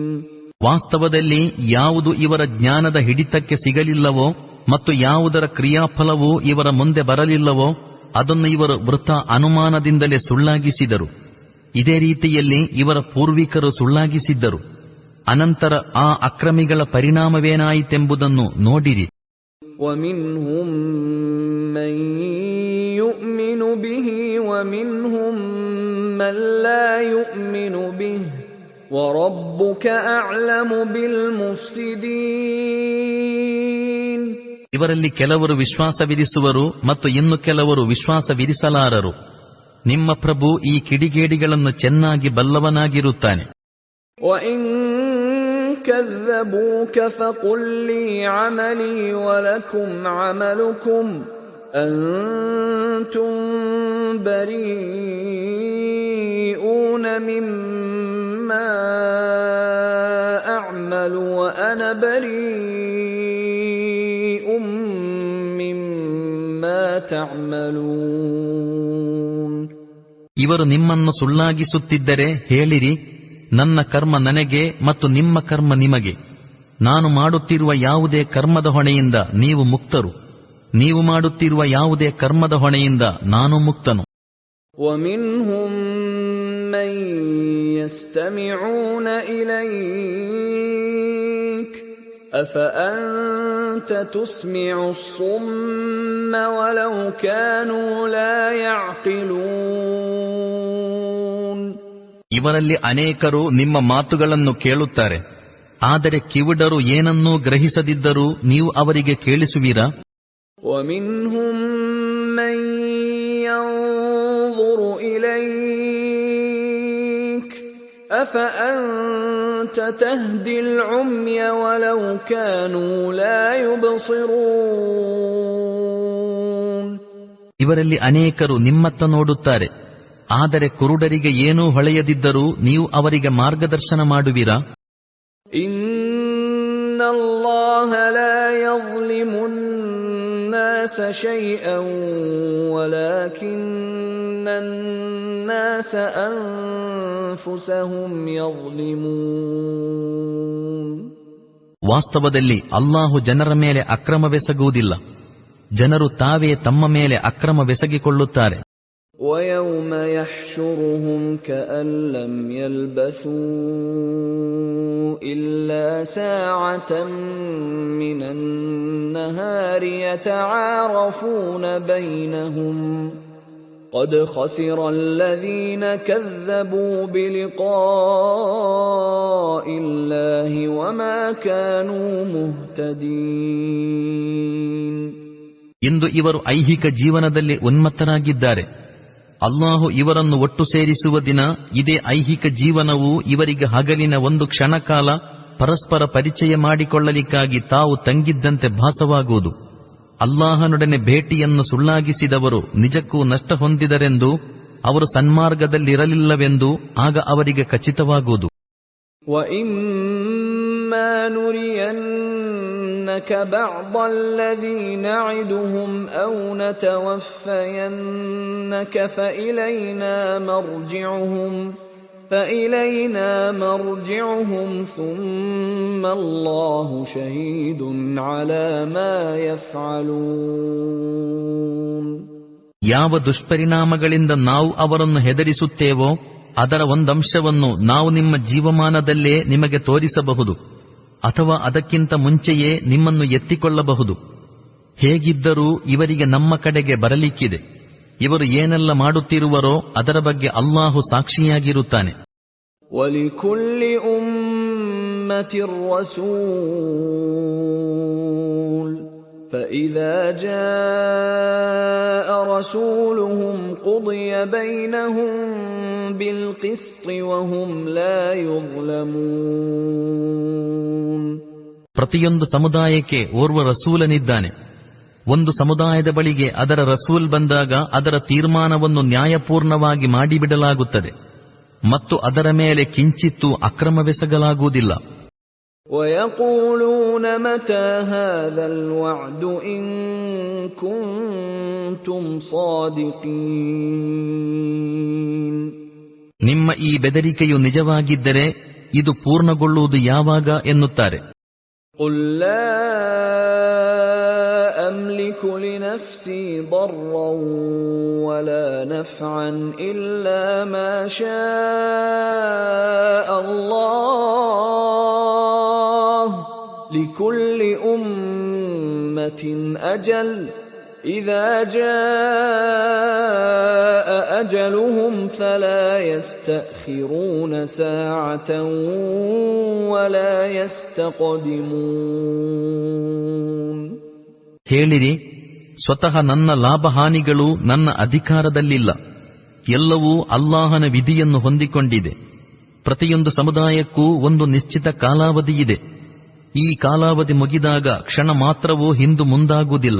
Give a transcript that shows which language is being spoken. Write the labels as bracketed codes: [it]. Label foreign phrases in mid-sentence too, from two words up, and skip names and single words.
[kn] ವಾಸ್ತವದಲ್ಲಿ ಯಾವುದು ಇವರ ಜ್ಞಾನದ ಹಿಡಿತಕ್ಕೆ ಸಿಗಲಿಲ್ಲವೋ ಮತ್ತು ಯಾವುದರ ಕ್ರಿಯಾಫಲವೂ ಇವರ ಮುಂದೆ ಬರಲಿಲ್ಲವೋ ಅದನ್ನು ಇವರು ವೃಥಾ ಅನುಮಾನದಿಂದಲೇ ಸುಳ್ಳಾಗಿಸಿದರು. ಇದೇ ರೀತಿಯಲ್ಲಿ ಇವರ ಪೂರ್ವಿಕರು ಸುಳ್ಳಾಗಿಸಿದ್ದರು. ಅನಂತರ ಆ ಅಕ್ರಮಿಗಳ ಪರಿಣಾಮವೇನಾಯಿತೆಂಬುದನ್ನು ನೋಡಿರಿ. [ar] وَمِنْهُمْ مَنْ يُؤْمِنُ بِهِ وَمِنْهُمْ مَنْ لَا يُؤْمِنُ بِهِ وَرَبُّكَ أَعْلَمُ بِالْمُفْسِدِينَ. [kn] ಇವರಲ್ಲಿ ಕೆಲವರು ವಿಶ್ವಾಸವಿರಿಸುವರು ಮತ್ತು ಇನ್ನು ಕೆಲವರು ವಿಶ್ವಾಸವಿರಿಸಲಾರರು. ನಿಮ್ಮ ಪ್ರಭು ಈ ಕಿಡಿಗೇಡಿಗಳನ್ನು ಚೆನ್ನಾಗಿ ಬಲ್ಲವನಾಗಿರುತ್ತಾನೆ. [ar] وَإِن كَذَّبُوكَ فَقُل لِّي عَمَلِي وَلَكُمْ عَمَلُكُمْ أَنتُم بَرِيئُونَ مِمَّا أَعْمَلُ وَأَنَا بَرِيءٌ مِّمَّا تَعْمَلُونَ. [kn] ಇವರು ನಿಮ್ಮನ್ನು ಸುಳ್ಳಾಗಿಸುತ್ತಿದ್ದರೆ ಹೇಳಿರಿ, ನನ್ನ ಕರ್ಮ ನನಗೆ ಮತ್ತು ನಿಮ್ಮ ಕರ್ಮ ನಿಮಗೆ. ನಾನು ಮಾಡುತ್ತಿರುವ ಯಾವುದೇ ಕರ್ಮದ ಹೊಣೆಯಿಂದ ನೀವು ಮುಕ್ತರು, ನೀವು ಮಾಡುತ್ತಿರುವ ಯಾವುದೇ ಕರ್ಮದ ಹೊಣೆಯಿಂದ ನಾನು ಮುಕ್ತನು. [ar] وَمِنْهُمْ مَنْ يَسْتَمِعُونَ إِلَيْكَ أَفَأَنْتَ تُسْمِعُ الصُّمَّ وَلَوْ كَانُوا لَا يَعْقِلُونَ. [kn] ಇವರಲ್ಲಿ ಅನೇಕರು ನಿಮ್ಮ ಮಾತುಗಳನ್ನು ಕೇಳುತ್ತಾರೆ, ಆದರೆ ಕಿವುಡರು ಏನನ್ನೂ ಗ್ರಹಿಸದಿದ್ದರೂ ನೀವು ಅವರಿಗೆ ಕೇಳಿಸುವಿರಾ? [ar] وَمِنْهُمْ مَنْ يَنْظُرُ إِلَيْكَ أَفَأَنْتَ تَهْدِي الْعُمْيَ وَلَوْ كَانُوا لَا يُبْصِرُونَ. [kn] ಇವರಲ್ಲಿ ಅನೇಕರು ನಿಮ್ಮತ್ತ ನೋಡುತ್ತಾರೆ, ಆದರೆ ಕುರುಡರಿಗೆ ಏನೂ ಹೊಳೆಯದಿದ್ದರೂ ನೀವು ಅವರಿಗೆ ಮಾರ್ಗದರ್ಶನ ಮಾಡುವಿರಾ? [ar] إِنَّ اللَّهَ لَا يَظْلِمُ النَّاسَ شَيْئًا وَلَكِنَّ النَّاسَ أَنفُسَهُمْ يَظْلِمُونَ. [kn] ವಾಸ್ತವದಲ್ಲಿ ಅಲ್ಲಾಹು ಜನರ ಮೇಲೆ ಅಕ್ರಮವೆಸಗುವುದಿಲ್ಲ, ಜನರು ತಾವೇ ತಮ್ಮ ಮೇಲೆ ಅಕ್ರಮವೆಸಗಿಕೊಳ್ಳುತ್ತಾರೆ. [ar] وَيَوْمَ يَحْشُرُهُمْ كَأَن لَّمْ يَلْبَثُوا إِلَّا سَاعَةً مِّنَ النَّهَارِ يَتَعَارَفُونَ بَيْنَهُمْ قَدْ خَسِرَ الَّذِينَ كَذَّبُوا بِلِقَاءِ اللَّهِ وَمَا كَانُوا مُهْتَدِينَ. [kn] ಇಂದು ಇವರು ಐಹಿಕ ಜೀವನದಲ್ಲಿ ಉನ್ಮತ್ತರಾಗಿದ್ದಾರೆ. ಅಲ್ಲಾಹು ಇವರನ್ನು ಒಟ್ಟು ಸೇರಿಸುವ ದಿನ ಇದೇ ಐಹಿಕ ಜೀವನವು ಇವರಿಗೆ ಹಗಲಿನ ಒಂದು ಕ್ಷಣಕಾಲ ಪರಸ್ಪರ ಪರಿಚಯ ಮಾಡಿಕೊಳ್ಳಲಿಕ್ಕಾಗಿ ತಾವು ತಂಗಿದ್ದಂತೆ ಭಾಸವಾಗುವುದು. ಅಲ್ಲಾಹನೊಡನೆ ಭೇಟಿಯನ್ನು ಸುಳ್ಳಾಗಿಸಿದವರು ನಿಜಕ್ಕೂ ನಷ್ಟ ಹೊಂದಿದರೆಂದು, ಅವರು ಸನ್ಮಾರ್ಗದಲ್ಲಿರಲಿಲ್ಲವೆಂದು ಆಗ ಅವರಿಗೆ ಖಚಿತವಾಗುವುದು. [ar] وَإِمَّا نُرِيَنَّكَ بَعْضَ الَّذِي نَعِدُهُمْ أَوْ نَتَوَفَّيَنَّكَ فَإِلَيْنَا مَرْجِعُهُمْ ثُمَّ اللَّهُ شَهِيدٌ عَلَى مَا يَفْعَلُونَ. [kn] ಯಾವ ದುಷ್ಪರಿಣಾಮಗಳಿಂದ ನಾವು ಅವರನ್ನು ಹೆದರಿಸುತ್ತೇವೋ ಅದರ ಒಂದಂಶವನ್ನು ನಾವು ನಿಮ್ಮ ಜೀವಮಾನದಲ್ಲೇ ನಿಮಗೆ ತೋರಿಸಬಹುದು, ಅಥವಾ ಅದಕ್ಕಿಂತ ಮುಂಚೆಯೇ ನಿಮ್ಮನ್ನು ಎತ್ತಿಕೊಳ್ಳಬಹುದು. ಹೇಗಿದ್ದರೂ ಇವರಿಗೆ ನಮ್ಮ ಕಡೆಗೆ ಬರಲಿಕ್ಕಿದೆ. ಇವರು ಏನೆಲ್ಲ ಮಾಡುತ್ತಿರುವರೋ ಅದರ ಬಗ್ಗೆ ಅಲ್ಲಾಹು ಸಾಕ್ಷಿಯಾಗಿರುತ್ತಾನೆ. [ar] وَلِكُلِّ أُمَّةٍ رَّسُولٌ فَإِذَا جَاءَ رَسُولُهُمْ قُضِيَ بَيْنَهُم بِالْقِسْطِ وَهُمْ لَا يُظْلَمُونَ. [kn] ಪ್ರತಿಯೊಂದು ಸಮುದಾಯಕ್ಕೆ ಓರ್ವ ರಸೂಲನಿದ್ದಾನೆ. ಒಂದು ಸಮುದಾಯದ ಬಳಿಗೆ ಅದರ ರಸೂಲ್ ಬಂದಾಗ ಅದರ ತೀರ್ಮಾನವನ್ನು ನ್ಯಾಯಪೂರ್ಣವಾಗಿ ಮಾಡಿಬಿಡಲಾಗುತ್ತದೆ ಮತ್ತು ಅದರ ಮೇಲೆ ಕಿಂಚಿತ್ತೂ ಅಕ್ರಮವೆಸಗಲಾಗುವುದಿಲ್ಲ. [ar] وَيَقُولُونَ مَتَى هَذَا الْوَعْدُ إِن كُنتُمْ صَادِقِينَ. [kn] ನಿಮ್ಮ ಈ ಬೆದರಿಕೆಯು ನಿಜವಾಗಿದ್ದರೆ ಇದು ಪೂರ್ಣಗೊಳ್ಳುವುದು ಯಾವಾಗ ಎನ್ನುತ್ತಾರೆ. [ar] قُل لَّا أَمْلِكُ لِنَفْسِي ضَرًّا وَلَا نَفْعًا إِلَّا مَا شَاءَ اللَّهُ لِكُلِّ أُمَّةٍ أَجَلٌ إِذَا جَاءَ أَجَلُهُمْ فَلَا يَسْتَأْخِرُونَ سَاعَةً وَلَا يَسْتَقْدِمُونَ. [kn] ಹೇಳಿರಿ, ಸ್ವತಃ ನನ್ನ ಲಾಭಹಾನಿಗಳು ನನ್ನ ಅಧಿಕಾರದಲ್ಲಿಲ್ಲ. ಎಲ್ಲವೂ ಅಲ್ಲಾಹನ ವಿಧಿಯನ್ನು ಹೊಂದಿಕೊಂಡಿದೆ. ಪ್ರತಿಯೊಂದು ಸಮುದಾಯಕ್ಕೂ ಒಂದು ನಿಶ್ಚಿತ ಕಾಲಾವಧಿಯಿದೆ. ಈ ಕಾಲಾವಧಿ ಮುಗಿದಾಗ ಕ್ಷಣ ಮಾತ್ರವೂ ಹಿಂದು ಮುಂದಾಗುವುದಿಲ್ಲ.